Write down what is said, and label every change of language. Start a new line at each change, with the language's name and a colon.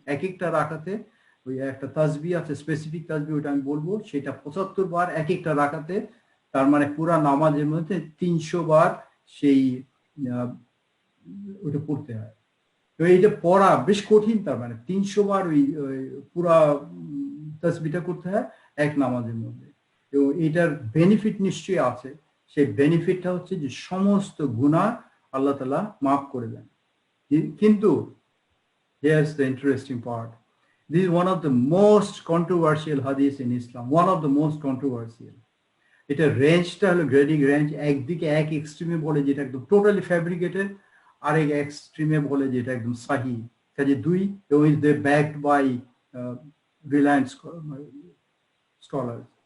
Bangla: এক একটা রাকাতে ওই একটা তাসবিহ আছে, স্পেসিফিক তাসবিহ, ওটা আমি বলবো, সেটা 75 বার এক একটা রাকাতে, তার মানে পুরা নামাজের মধ্যে 300 বার সেই ওটা পড়তে হয়। তো এইটা পড়া বেশ কঠিন, তার মানে 300 বার ওই পুরা তাসবিহটা করতে হয় এক নামাজের মধ্যে। এবং এটার বেনিফিট নিশ্চয়ই আছে, সেই বেনিফিটটা হচ্ছে যে সমস্ত গুনাহ আল্লাহ তাআলা মাফ করে দেন। কিন্তু
English: here's the interesting part, this is one of the most controversial hadith in Islam, one of the most controversial.
Bangla: এটা রেঞ্জটা হলো গ্রেডিং রেঞ্জ, একদিকে এক এক্সট্রিমে বলে যেটা একদম টোটালি ফ্যাব্রিকেটেড, আরেক এক্সট্রিমে বলে যেটা একদম সাহি, কাজে দুই, এবং
English: Is they backed by Reliance scholar.